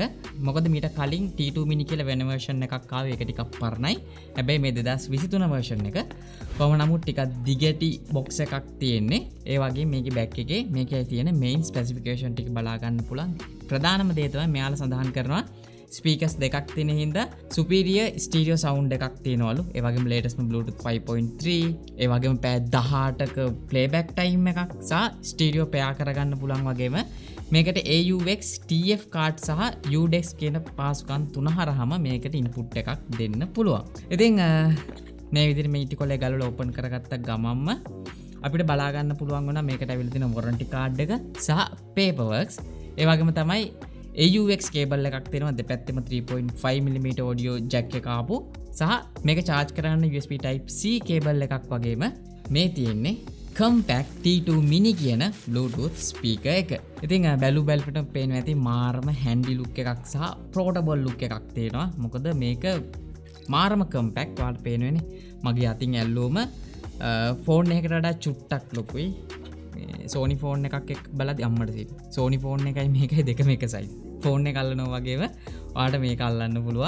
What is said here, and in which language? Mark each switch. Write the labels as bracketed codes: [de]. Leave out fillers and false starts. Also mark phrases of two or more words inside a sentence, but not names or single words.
[si] මොකද මීට කලින් T2 mini කියලා වෙන version එකක් ආවේ. ඒක ටිකක් පරණයි. හැබැයි මේ 2023 version එක කොහොම නමුත් ටිකක් දිගටි box එකක් තියෙන්නේ. ඒ වගේ මේකේ back එකේ මේකේ තියෙන [en] main specification [si] ටික බලා ගන්න පුළුවන්. ප්‍රධානම දේ තමයි මෙයාලා සඳහන් කරනවා ස්පීකර්ස් දෙකක් තියෙන හින්දා [en] superior stereo sound [si] එකක් තියෙනවලු. ඒ වගේම [en] latest Bluetooth 5.3, [si] ඒ වගේම පැය 18ක [en] playback time [si] එකක් සහ [en] stereo pair [si] කරගන්න පුළුවන් වගේම මේකට [en] AUX TF card [si] සහ UDEX කියන පාසුකම් තුන හරහාම මේකට input එකක් දෙන්න පුළුවන්. ඉතින් මේ විදිහට මේ ඉටිකොලේ ගලවලා open කරගත්ත ගමන්ම අපිට බලා ගන්න පුළුවන් වුණා මේකට ඇවිල්ලා තියෙන [en] warranty card [si] එක සහ paperworks. ඒ වගේම තමයි AUX කේබල් එකක් තියෙනවා දෙපැත්තෙම [en] 3.5mm audio jack [si] එක ආපු සහ මේක charge කරන්න [en] USB type C [si] කේබල් එකක් වගේම මේ තියෙන්නේ [en] compact T2 mini [si] කියන [en] Bluetooth speaker [si] එක. ඉතින් බැලුවට පේනවා ඇති මාරම [en] handy look [si] එකක් සහ [en] portable look [si] එකක් තියෙනවා. මොකද මේක මාරම compact ඔයාලට පේනවනේ. මගේ අතින් ඇල්ලුවම ෆෝන් එකකට වඩා චුට්ටක් ලොකුයි. Sony ෆෝන් එකක් එක්ක බලද්දි අම්මට තියෙන Sony ෆෝන් එකයි මේකයි දෙකම එක සයිස්. ෆෝන් එක අල්ලනවා වගේම ඔයාලට මේක අල්ලන්න පුළුවන්.